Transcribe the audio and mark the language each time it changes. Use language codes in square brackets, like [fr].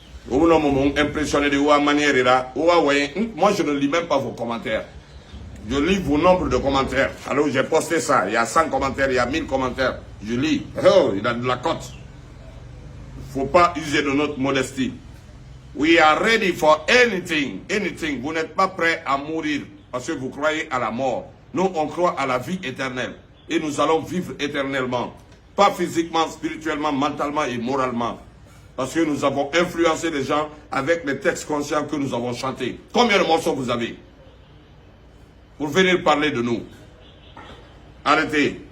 [fr] Au moment impressionné de la manière là, moi je ne lis même pas vos commentaires. Je lis vos nombres de commentaires. Alors j'ai posté ça, il y a 100 commentaires, il y a 1000 commentaires. Je lis. Oh, il a de la cote. Il ne faut pas user de notre modestie. [en] We are ready for anything, anything. [fr] Vous n'êtes pas prêts à mourir parce que vous croyez à la mort. Nous, on croit à la vie éternelle. Et nous allons vivre éternellement. Pas physiquement, spirituellement, mentalement et moralement. Parce que nous avons influencé les gens avec les textes conscients que nous avons chantés. Combien de morceaux vous avez pour venir parler de nous? Arrêtez.